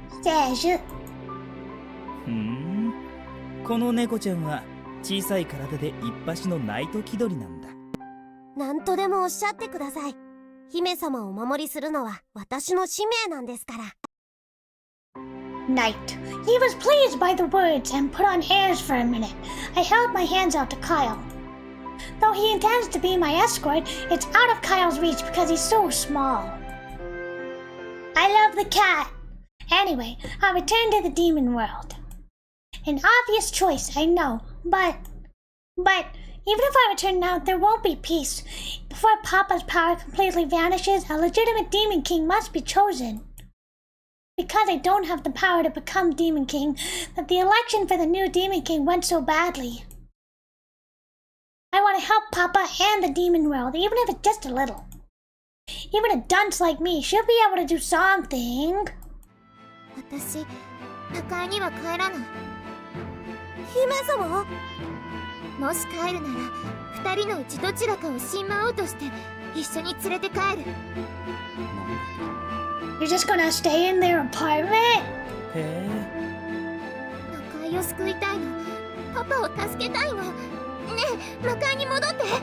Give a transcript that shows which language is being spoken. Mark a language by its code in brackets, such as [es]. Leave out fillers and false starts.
[ja] ふーん、この猫ちゃんは小さい体で一発のナイト気取りなんだ。何とでもおっしゃってください。姫様をお守りするのは私の使命なんですから。 [en] Knight. He was pleased by the words and put on airs for a minute. I held my hands out to Kyle. Though he intends to be my escort, it's out of Kyle's reach because he's so small. I love the cat. Anyway, I return to the demon world. An obvious choice, I know, but even if I return now, there won't be peace. Before Papa's power completely vanishes, a legitimate demon king must be chosen. Because I don't have the power to become demon king, that the election for the new demon king went so badly. I want to help Papa and the demon world, even if it's just a little. Even a dunce like me should be able to do something. [ja] 私、魔界には帰らない。姫様？もし帰るなら、二人のうちどちらかを新魔王として一緒に連れて帰る。 [en] You're just gonna stay in their apartment? [ja] へえ。魔界を救いたいの。パパを助けたいの。ねえ、魔界に戻って。